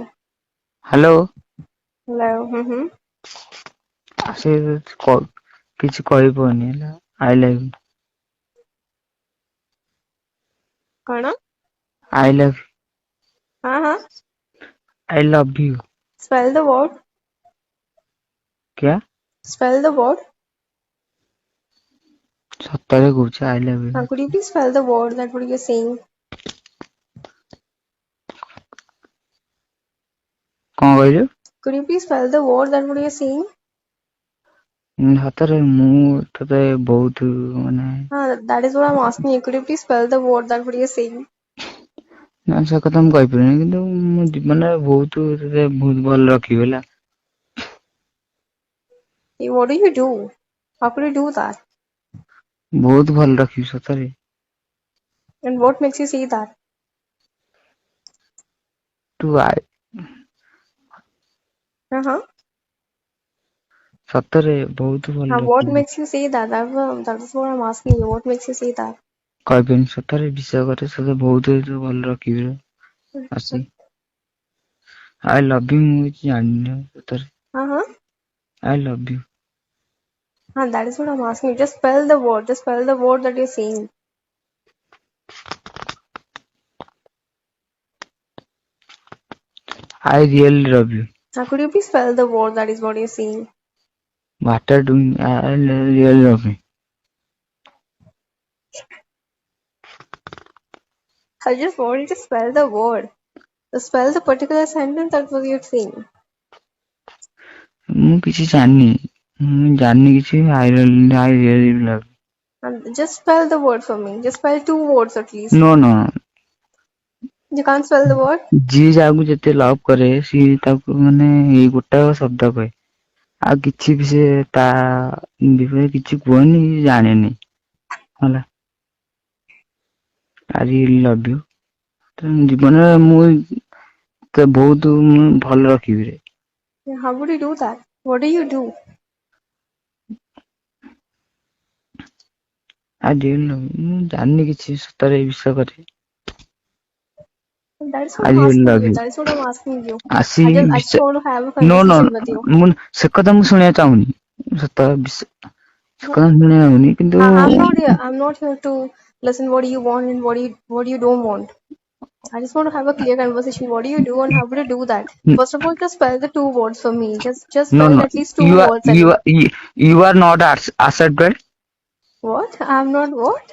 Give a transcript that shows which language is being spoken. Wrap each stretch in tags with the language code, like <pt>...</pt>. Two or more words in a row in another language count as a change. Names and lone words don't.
<en>हेलो Hello. Mm-hmm.</en> <or>से କିଛି କହିବନି ହେଲା</or> <en>I love</en> <or>କଣ?</or> <en>I love</en> <or>ହଁ।</or> <en>I love you Spell the word.</en> <hi>क्या</hi> <en>Spell the word.</en> <or>ସତରେ କହୁଛି</or> <en>I love you Could you please spell the word that what you're saying?</en> <or>କଣ କହିଲୁ?</or> <en>Could you please spell the word that what you're saying?</en> <or>ସତରେ ମୁଁ ତତେ ବହୁତ ମାନେ</or> <en>That is what I'm asking you. Could you please spell the word that what you're saying?</en> <or>ନା ସେ କଥା ମୁଁ କହିପାରିବିନି କିନ୍ତୁ ମୋ ଜୀବନରେ ବହୁତ ତତେ ବହୁତ ଭଲ ରଖିବି ହେଲା।</or> <en>Hey, what do you do? How could you do that?</en> <or>ବହୁତ ଭଲ ରଖିବି ସତରେ।</or> <en>And what makes you say that?</en> <or>ତୁ ଆଇ Uh-huh. ସତରେ ବହୁତ ଭଲ</or> <en>What</en> <or>ରଖିବି।</or> <en>makes you say that? That is what I'm asking you. What makes you say that?</en> <or>କହିପାରିବିନି ସତରେ ବିଶ୍ୱାସ କରେ ସତେ ବହୁତ ଭଲ ରଖିବି ଆସି।</or> <en>I love you</en> <or>ମୁଁ କିଛି ଜାଣିନି ସତରେ। Uh-huh.</or> <en>I love you That is what I'm asking you. Just spell the word. Just spell the word that you're saying. I really love you. Could you please spell the word that is what you're saying? What are doing? I really love you. I just want you to spell the word. Spell the particular sentence that was you're saying.</en> <or>ମୁଁ କିଛି ଜାଣିନି ମୁଁ ଜାଣିନି କିଛି</or> <en>I really love you. Just spell the word for me. Just spell 2 words at least. No. You can't spell the word?</en> <or>ଯିଏ ଯାହାକୁ ଯେତେ ଲଭ୍ କରେ ସିଏ ତାକୁ ମାନେ ଏଇ ଗୋଟାକ ଶବ୍ଦ କହେ ଆଉ କିଛି ବି ସେ ତା ବିଷୟରେ କିଛି କୁହନି ଜାଣେନି ହେଲା।</or> <en>I really love you.</en> <or>ଜୀବନରେ ମୁଁ ତ ବହୁତ ଭଲ ରଖିବି ରେ।</or> <en>How would you do that? What do you do? I really love you.</en> <or>ମୁଁ ଜାଣିନି କିଛି ସତରେ ବିଶ୍ୱାସ କରେ।</or> <en>That is what I I'm really asking love you. you. That is what I'm asking you.</en> <or>ଆସି</or> <en>I just want to have a No. conversation with you.</en> <or>ମୁଁ ସେ କଥା ମୁଁ ଶୁଣିବାକୁ ଚାହୁଁନି ସତ ସେ କଥା ଶୁଣିବାକୁ ଚାହୁଁନି କିନ୍ତୁ</or> <en>I'm not here to listen what you want and what you don't want. I just want to have a clear conversation. What do you do and how would you do that? First of all, just spell the 2 words for me. Just no spell at least 2 you are words and you are not accepted. what? I'm not what?</en>